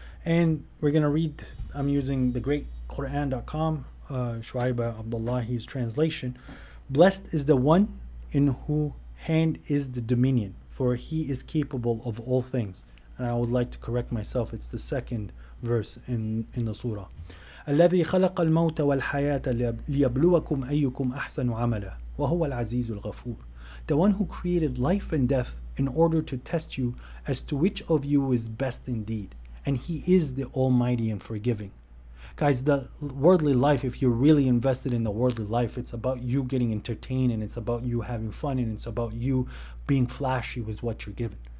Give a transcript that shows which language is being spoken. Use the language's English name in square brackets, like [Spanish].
[English] And we're going to read, I'm using the great Quran.com, Shuaib Abdullahi's translation. Blessed is the one in whose hand is the dominion, for he is capable of all things. And I would like to correct myself, it's the second verse in the surah. [Arabic] الذي خلق الموت والحياة ليبلوكم أيكم أحسن عملا وهو العزيز الغفور. [English] The one who created life and death in order to test you as to which of you is best indeed. And he is the Almighty and Forgiving. Guys, the worldly life, if you're really invested in the worldly life, it's about you getting entertained, and it's about you having fun, and it's about you being flashy with what you're given.